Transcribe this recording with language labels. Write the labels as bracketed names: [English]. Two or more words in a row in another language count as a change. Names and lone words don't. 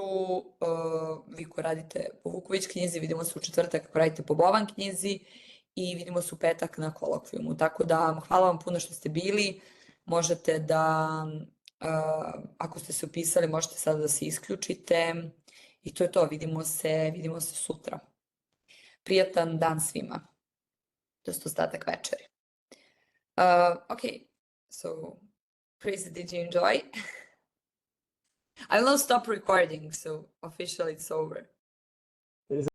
[Serbian] Vi ko radite po Vuković knjizi, vidimo se u četvrtak ako radite po Bovan knjizi i vidimo se u petak na kolokvijumu. Tako da, hvala vam puno što ste bili. Možete da, ako ste se upisali, možete sada da se isključite. I to je to, vidimo se sutra. Prijatan dan svima. To je ostatak večeri. [English] Okay, so Chris, did you enjoy? I will now stop recording, so officially it's over.